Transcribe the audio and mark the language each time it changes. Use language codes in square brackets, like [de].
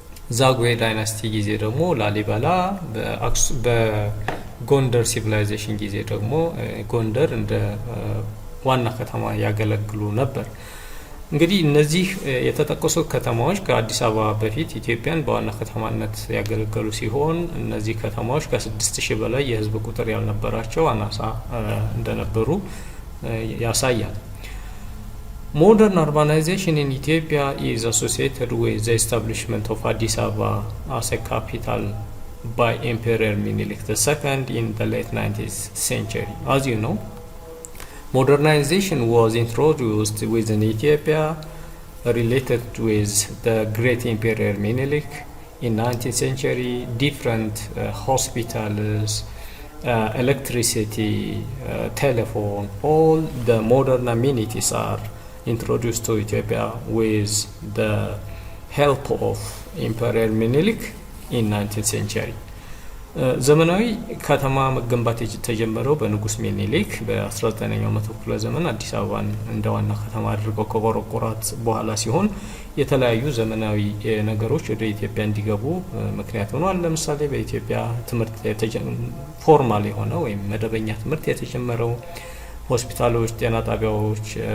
[am] በዛጉዌ ዳይናስቲ ጊዜ ደግሞ ላሊበላ፣ በጎንደር ሲቪላይዜሽን ጊዜ ደግሞ ጎንደር እንደ ዋና ከተማ ያገለግሉ ነበር። እንግዲህ እነዚህ የተጠቀሱት ከተማዎች ከአዲስ አበባ በፊት ኢትዮጵያን በዋና ከተማነት ያገለገሉ ሲሆን እነዚህ ከተማዎች ከ6000 በላይ የህዝብ ቁጥር ያልነበራቸው አናሳ እንደነበሩ ያሳያል። [en] Modern urbanization in Ethiopia is associated with the establishment of Addis Ababa as a capital by Emperor Minilik II in the late 19th century. As you know, modernization was introduced within Ethiopia related with the great Emperor Minilik in 19th century. Different hospitals, electricity, telephone, all the modern amenities are introduced to Ethiopia with the help of Emperor Minilik in 19th century. [am] ዘመናዊ ከተማ መገንባት የተጀመረው በንጉስ ሚኒሊክ በ19ኛው መቶ ክፍለ ዘመን አዲስ አበባን እንደ ዋና ከተማ አድርገው ከቆረቆሯት በኋላ ሲሆን የተለያዩ ዘመናዊ ነገሮች ወደ ኢትዮጵያ እንዲገቡ ምክንያት ሆኗል። ለምሳሌ በኢትዮጵያ ትምህርት ፎርማል የሆነ ወይም መደበኛ ትምህርት የተጀመረው፣ ሆስፒታሎች፣ ጤና ጣቢያዎች፣